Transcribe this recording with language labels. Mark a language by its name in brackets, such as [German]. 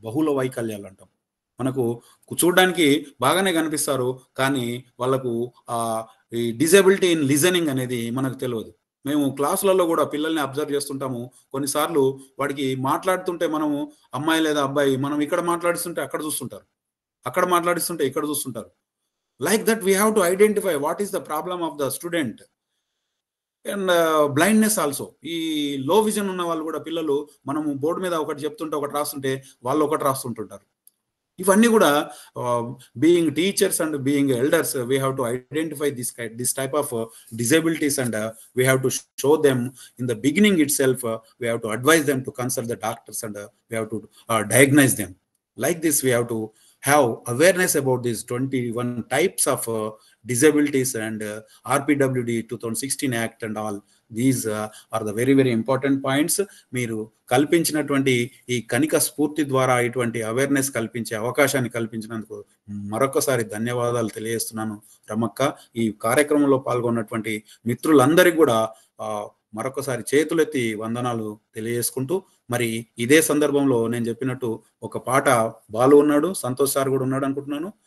[Telugu] బహుళ వైకల్యాలు అంటాం. మనకు చూడడానికి బాగానే కనిపిస్తారు, కానీ వాళ్ళకు ఈ [English] disability in listening [Telugu] అనేది మనకు తెలియదు. మేము క్లాసులలో కూడా పిల్లల్ని అబ్జర్వ్ చేస్తుంటాము. కొన్నిసార్లు వాడికి మాట్లాడుతుంటే మనము, అమ్మాయి లేదా అబ్బాయి, మనం ఇక్కడ మాట్లాడిస్తుంటే అక్కడ చూస్తుంటారు, అక్కడ మాట్లాడిస్తుంటే ఇక్కడ చూస్తుంటారు. [English] Like that, we have to identify what is the problem of the student. And blindness also. [Telugu] ఈ లో విజన్ ఉన్న వాళ్ళు కూడా, పిల్లలు మనము బోర్డు మీద ఒకటి చెప్తుంటే ఒకటి రాస్తుంటే వాళ్ళు ఒకటి రాస్తుంటుంటారు. ఇవన్నీ కూడా [English] Being teachers and being elders, we have to identify this type of disabilities, and we have to show them in the beginning itself. We have to advise them to consult the doctors, and we have to diagnose them. Like this, we have to have awareness about these 21 types of disabilities and RPWD 2016 Act and all. These are the very, very important points. [Telugu] మీరు కల్పించినటువంటి ఈ కనిక స్ఫూర్తి ద్వారా ఇటువంటి awareness కల్పించే అవకాశాన్ని కల్పించినందుకు మరొకసారి ధన్యవాదాలు తెలియజేస్తున్నాను రమక్క. ఈ కార్యక్రమంలో పాల్గొన్నటువంటి మిత్రులందరికీ కూడా మరొకసారి చేతులెత్తి వందనాలు తెలియజేసుకుంటూ, మరి ఇదే సందర్భంలో నేను చెప్పినట్టు ఒక పాట బాలు ఉన్నాడు, సంతోష్ సార్ కూడా ఉన్నాడు అనుకుంటున్నాను.